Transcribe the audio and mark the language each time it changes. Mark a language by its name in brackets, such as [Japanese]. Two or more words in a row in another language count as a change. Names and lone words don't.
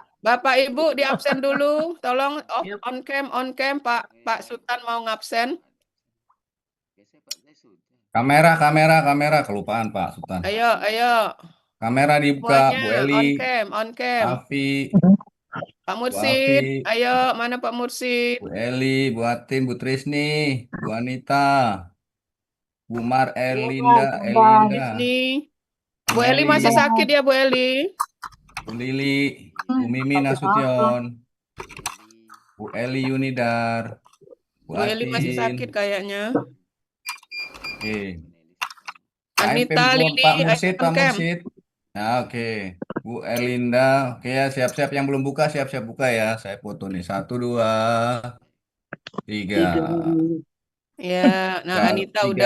[Indonesian] Bapak Ibu di absen dulu. Tolong [English] on cam [Indonesian] Pak Sultan mau ngabsen. Kamera, kelupaan Pak Sultan. Ayo. Kamera dibuka, Semuanya Bu Eli, [English] on cam. [Indonesian] Afi, Pak Bu Mursid, Afi, ayo mana Pak Mursid? Bu Eli, Bu Atin, Bu Trisni, Bu Anita, Bu Mar Elinda, Ini Bu Eli masih sakit ya Bu Eli? Bu Lili, Bu Mimi Nasution, Bu Eli Yunidar, Bu Eli masih sakit kayaknya. Oke. Anita, Lili, Pak Mursid, [English] on cam. [Indonesian] Nah, oke. Bu Erlinda, oke ya, siap-siap yang belum buka, siap-siap buka ya. Saya foto nih, 1, 2, 3. Ya, nah Anita udah